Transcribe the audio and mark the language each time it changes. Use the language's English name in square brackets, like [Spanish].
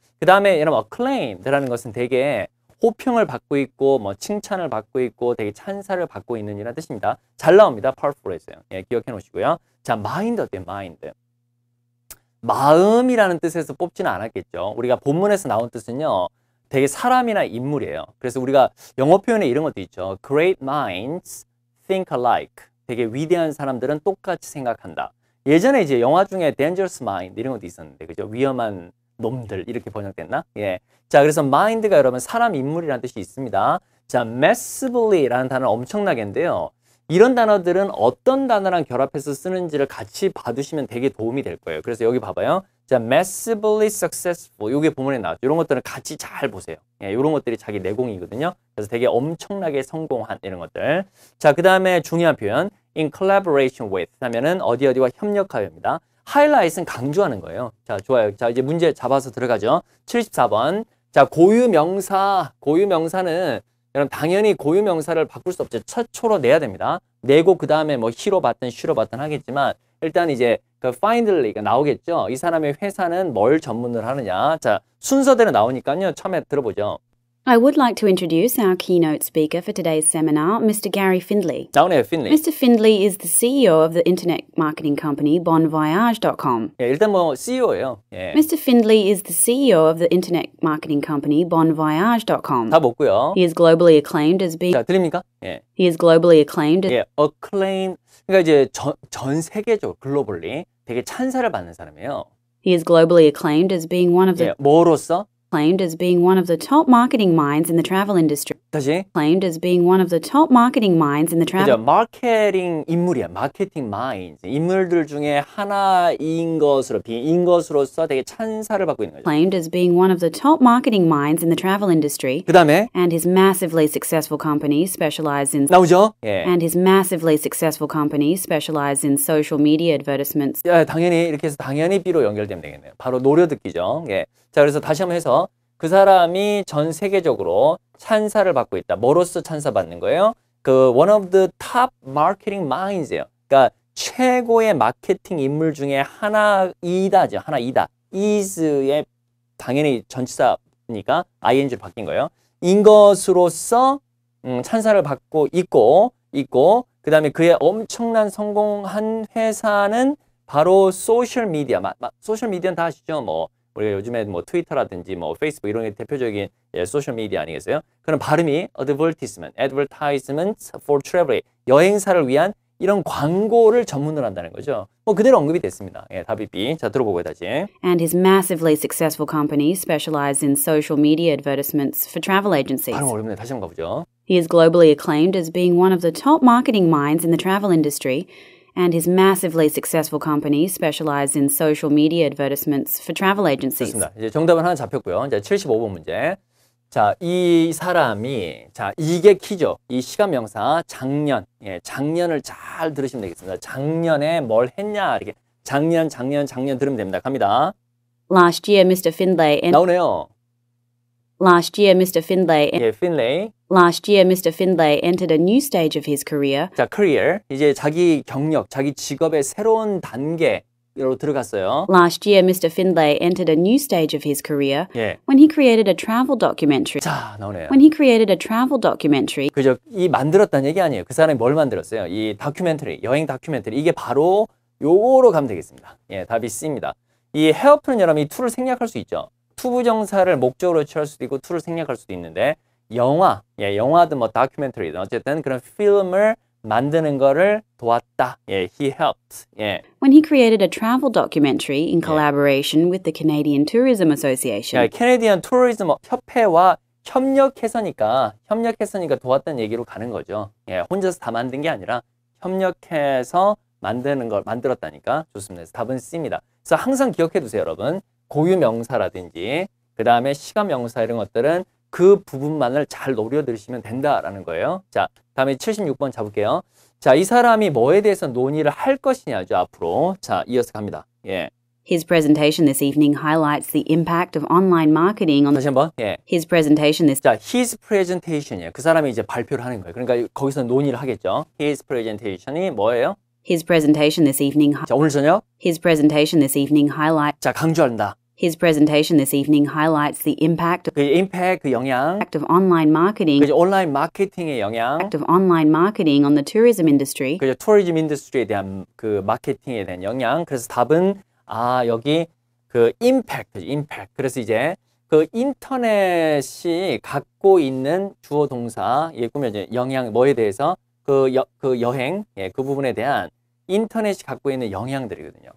[Korean] 그 다음에 여러분 acclaimed라는 것은 되게 호평을 받고 있고, 뭐 칭찬을 받고 있고, 되게 찬사를 받고 있는 이라는 뜻입니다. 잘 나옵니다. Part 4에서요. 예, 기억해 놓으시고요. 자, mind 어때요? mind. 마음이라는 뜻에서 뽑지는 않았겠죠. 우리가 본문에서 나온 뜻은요, 되게 사람이나 인물이에요. 그래서 우리가 영어 표현에 이런 것도 있죠. [English] Great minds think alike. [Korean] 되게 위대한 사람들은 똑같이 생각한다. 예전에 이제 영화 중에 Dangerous Mind 이런 것도 있었는데, 그죠? 위험한 놈들 이렇게 번역됐나? 예. 자, 그래서 mind가 여러분 사람, 인물이라는 뜻이 있습니다. 자, massively라는 단어는 엄청나게인데요. 이런 단어들은 어떤 단어랑 결합해서 쓰는지를 같이 봐두시면 되게 도움이 될 거예요. 그래서 여기 봐봐요. [English] 자, massively successful. [Korean] 이게 본문에 나왔죠. 이런 것들은 같이 잘 보세요. 예, 이런 것들이 자기 내공이거든요. 그래서 되게 엄청나게 성공한 이런 것들. 자, 그 다음에 중요한 표현. [English] in collaboration with [Korean] 하면은 어디와 협력하여입니다. 하이라이트는 강조하는 거예요. 자, 좋아요. 자, 이제 문제 잡아서 들어가죠. 74번. 자, 고유명사는 여러분 당연히 고유명사를 바꿀 수 없죠. 최초로 내야 됩니다. 내고 그 다음에 뭐 he로 받든 she로 받든 하겠지만 일단 이제 그 findly가 나오겠죠. 이 사람의 회사는 뭘 전문을 하느냐. 자, 순서대로 나오니까요. 처음에 들어보죠. [English] I would like to introduce our keynote speaker for today's seminar, Mr. Gary Findlay. [Korean] 나오네요, Findlay. [English] Mr. Findlay is the CEO of the internet marketing company bonvoyage.com. [Korean] 예, 일단 뭐 CEO예요. 예. [English] Mr. Findlay is the CEO of the internet marketing company bonvoyage.com. [Korean] 다 먹고요. [English] He is globally acclaimed as being [Korean] 자, 들립니까? 예. [English] He is globally acclaimed as [Korean] 예, acclaim. 그러니까 이제 전 세계적으로 글로벌리 되게 찬사를 받는 사람이에요. [English] He is globally acclaimed as being one of the [Korean] 예, 뭐로써? [English] Acclaimed as being one of the top marketing minds in the travel industry. [Korean] 다시. [English] Acclaimed as being one of the top marketing minds in the [Korean] 그죠? [English] travel. [Korean] 마케팅 인물이야. 마케팅 마인드. 인물들 중에 하나인 것으로서 되게 찬사를 받고 있는 거죠. [English] Acclaimed as being one of the top marketing minds in the travel industry. [Korean] 그 다음에 [English] And his massively successful company specialized in [Korean] 나오죠? 예. [English] And his massively successful company specialized in social media advertisements. [Korean] 야, 당연히 이렇게 해서 당연히 B로 연결되면 되겠네요. 바로 노려듣기죠. 예. 자, 그래서 다시 한번 해서 그 사람이 전 세계적으로 찬사를 받고 있다. 뭐로써 찬사받는 거예요? 그 [English] one of the top marketing minds [Korean] 예요. 그러니까 최고의 마케팅 인물 중에 하나이다죠. 하나이다. is의 당연히 전치사니까 ing로 바뀐 거예요. 인 것으로서 찬사를 받고 있고 그 다음에 그의 엄청난 성공한 회사는 바로 소셜 미디어. 소셜 미디어는 다 아시죠? 뭐 우리가 요즘에 뭐 트위터라든지 뭐 페이스북 이런 게 대표적인 소셜 미디어 아니겠어요? 그럼 발음이 [English] advertisement for travel, [Korean] 여행사를 위한 이런 광고를 전문으로 한다는 거죠. 뭐 그대로 언급이 됐습니다. 예, 답이 B. 자, 들어보고요, 다시. [English] And his massively successful company specialized in social media advertisements for travel agencies. [Korean] 발음 어렵네. 다시 한번 가보죠. [English] He is globally acclaimed as being one of the top marketing minds in the travel industry. And his massively successful company specialized in social media advertisements for travel agencies. [Korean] 좋습니다. 이제 정답은 하나 잡혔고요. 이제 75번 문제. 자, 이 사람이, 자, 이게 키죠. 이 시간 명사, 작년. 예, 작년을 잘 들으시면 되겠습니다. 작년에 뭘 했냐, 이렇게. 작년 들으면 됩니다. 갑니다. [English] Last year, Mr. Findlay [Korean] 나오네요. [English] Last year, Mr. Findlay [Korean] 예, Finlay. [English] Last year, Mr. Findlay entered a new stage of his career. [Korean] 자, career. 이제 자기 경력, 자기 직업의 새로운 단계로 들어갔어요. [English] Last year, Mr. Findlay entered a new stage of his career [Korean] 예. [English] when he created a travel documentary. [Korean] 자, 나오네요. [English] When he created a travel documentary. [Korean] 그죠? 이 만들었다는 얘기 아니에요. 그 사람이 뭘 만들었어요? 이 다큐멘터리, 여행 다큐멘터리. 이게 바로 요거로 가면 되겠습니다. 예, 답이 C입니다. 이 help는 여러분 이 to를 생략할 수 있죠. 투부정사를 목적으로 취할 수도 있고 to를 생략할 수도 있는데 영화, 예, 영화든 뭐 다큐멘터리든 어쨌든 그런 필름을 만드는 거를 도왔다. 예, [English] he helped. [Korean] 예. [English] When he created a travel documentary in collaboration with the Canadian Tourism Association. [Korean] 야, 캐네디언 투어리즘 협회와 협력해서니까 도왔다는 얘기로 가는 거죠. 예, 혼자서 다 만든 게 아니라 협력해서 만드는 걸 만들었다니까 좋습니다. 그래서 답은 C입니다. 그래서 항상 기억해 두세요, 여러분. 고유 명사라든지 그 다음에 시간 명사 이런 것들은 그 부분만을 잘 노려 들으시면 된다라는 거예요. 자, 다음에 76번 잡을게요. 자, 이 사람이 뭐에 대해서 논의를 할 것이냐죠, 앞으로. 자, 이어서 갑니다. 예. [English] His presentation this evening highlights the impact of online marketing on [Korean] 다시 한번. 예. [English] his presentation this [Korean] 자, [English] his presentation [Korean] 이에요. 그 사람이 이제 발표를 하는 거예요. 그러니까 거기서 논의를 하겠죠. [English] his presentation [Korean] 이 뭐예요? [English] his presentation this evening [Korean] 자, 오늘 저녁. [English] his presentation this evening highlights [Korean] 자, 강조한다. [English] his presentation this evening highlights the impact [Korean] 그 impact, 그 영향. [English] of online marketing [Korean] 그죠? 온라인 마케팅의 영향. [English] of online marketing on the tourism industry. [Korean] 그죠? 투어리즘 인더스트리에 대한 그 마케팅에 대한 영향. 그래서 답은 여기 그 임팩트죠. 임팩트. 그래서 이제 그 인터넷이 갖고 있는 주어 동사 예, 꾸며진 영향 뭐에 대해서 그 여행 예, 그 부분에 대한 인터넷이 갖고 있는 영향들이거든요.